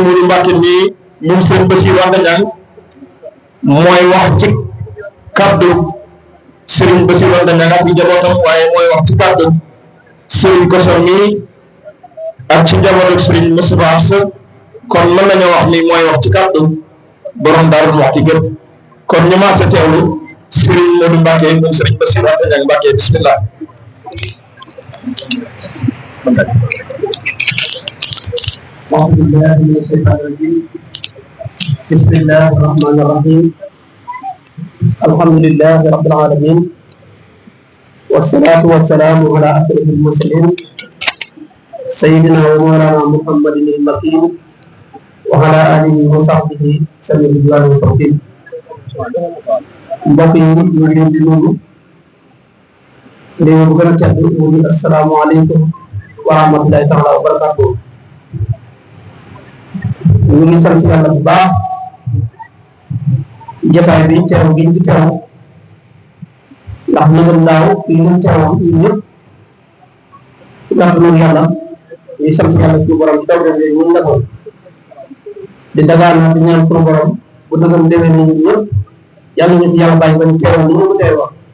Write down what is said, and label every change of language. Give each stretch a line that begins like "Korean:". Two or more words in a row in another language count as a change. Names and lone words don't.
Wolof: Modou Mbacke nii moom Serigne Bassirou Anta Niang mooy wax ci kàddu Serigne Bassirou Anta Niang ak njabootam waaye mooy wax ci kàddu Serigne Kosso mii ak ci njabootu Serigne Moustapha Absa kon mën nañoo wax ni mooy wax ci kàddu borom Daaru Muxti gépp kon ñu maase teewlu Serigne Modou Mbacke moom Serigne Bassirou Anta Niang Mbacke bismillah.
Arabic: أعوذ بالله من الشيطان الرجيم بسم الله الرحمن الرحيم الحمد لله رب العالمين والصلاة والسلام على أشرف المرسلين سيدنا ومولانا محمد المكين وعلى آله وصحبه سبيل الله والتوفيق
Wolof: mbokk yi ñu ngi leen di nuyu bu gën a tedd mu ngi
Arabic: السلام عليكم ورحمة الله تعالى وبركاته
Wolof: ñu ngi sant yàlla bu baax ci jotaay bi teew gi ci teew ndax nëgëm daaw fii ñu teewoon ñun ñëpp ci kàttanu yàlla ñuy sant yàlla suñu borom ci taw def yooyu ñun defoon di dagaan di ñaan suñu borom bu nëgëm demee ni ñun ñëpp yàlla ñu fi yàlla bàyyi ba ñu teewoon ni ñu ko teewoon